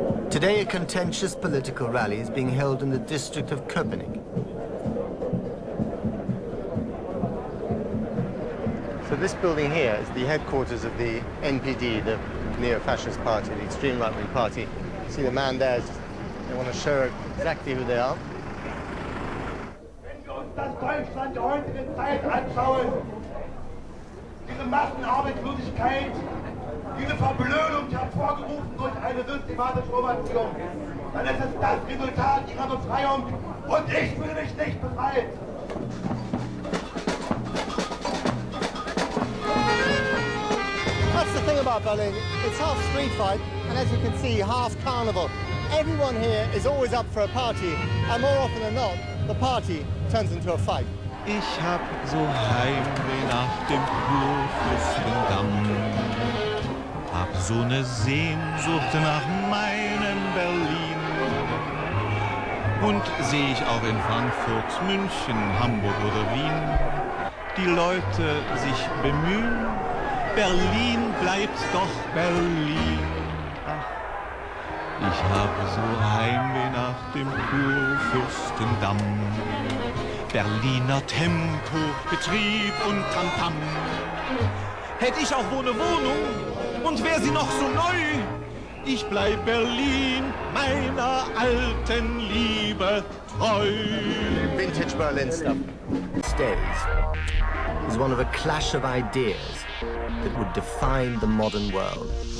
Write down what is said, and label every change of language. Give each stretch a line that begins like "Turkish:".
English: Today, a contentious political rally is being held in the district of Köpenick. So this building here is the headquarters of the NPD, the neo-fascist party, the extreme right-wing party. See the man there, they want to show exactly who they are.
German: Wenn wir uns das Deutschland der heutigen Zeit anschauen, diese Massenarbeitslosigkeit, diese Verblödung hervorgerufen durch eine systematische Oberziehung, dann ist es das Resultat ihrer Befreiung und ich fühle mich nicht befreit.
English: the thing about Berlin. It's half street fight, and as you can see, half carnival. Everyone here is always up for a party, and more often than not, the party turns into a fight.
German: Ich hab so Heimweh nach dem Kurfürstendamm. Hab so ne Sehnsucht nach meinem Berlin. Und seh ich auch in Frankfurt, München, Hamburg oder Wien die Leute sich bemühen, Berlin bleibt doch Berlin. Ach, ich habe so Heimweh nach dem Kurfürstendamm. Berliner Tempo, Betrieb und Tamtam. Hätt ich auch wo ne Wohnung und wär sie noch so neu, ich bleib Berlin, meiner alten Liebe treu.
English: Vintage Berlin stuff. Stays is one of a clash of ideas that would define the modern world.